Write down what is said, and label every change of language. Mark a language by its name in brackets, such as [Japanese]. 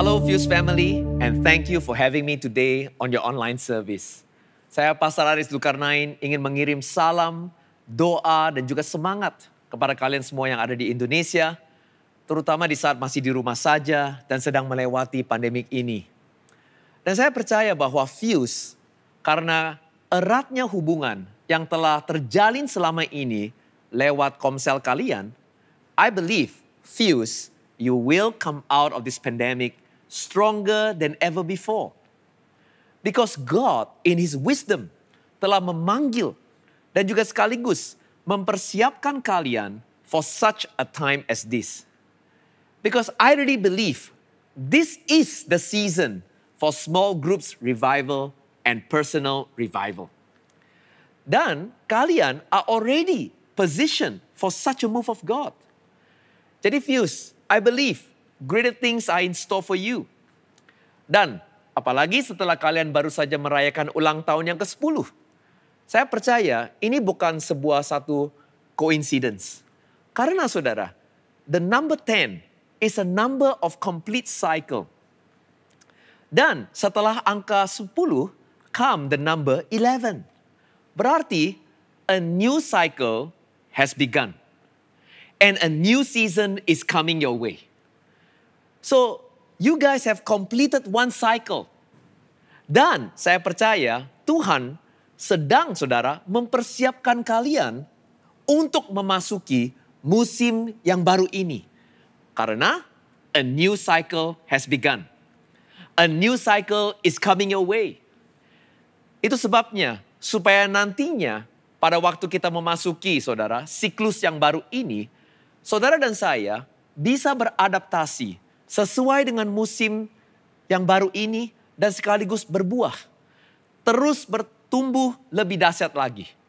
[English] Fuse family, and thank you for having me today on your online service. [Indonesian] Saya Pastor Aris Zulkarnain ingin mengirim salam, doa, dan juga semangat kepada kalian semua yang ada di Indonesia, terutama di saat masih di rumah saja dan sedang melewati pandemik ini. Dan saya percaya bahwa Fuse, karena eratnya hubungan yang telah terjalin selama ini lewat komsel kalian, [English] I believe Fuse, you will come out of this pandemic stronger than ever before. Because God in His wisdom [Indonesian] telah memanggil dan juga sekaligus mempersiapkan kalian [English] for such a time as this. Because I really believe this is the season for small groups revival and personal revival. [Indonesian] Dan kalian [English] are already positioned for such a move of God. [Indonesian] Jadi [English] Fuse, I believe greater things are in store for you. [Indonesian] Dan apalagi setelah kalian baru saja merayakan ulang tahun yang ke-10. Saya percaya ini bukan sebuah satu coincidence. Karena saudara, [English] the number 10 is a number of complete cycle. [Indonesian] Dan setelah angka 10, [English] come the number 11. [Indonesian] Berarti [English] a new cycle has begun. And a new season is coming your way. So, you guys have completed one cycle. [Indonesian] Dan saya percaya Tuhan sedang saudara mempersiapkan kalian untuk memasuki musim yang baru ini. Karena [English] a new cycle has begun. A new cycle is coming your way. [Indonesian] Itu sebabnya supaya nantinya pada waktu kita memasuki saudara siklus yang baru ini, saudara dan saya bisa beradaptasi sesuai dengan musim yang baru ini dan sekaligus berbuah. Terus bertumbuh lebih dahsyat lagi.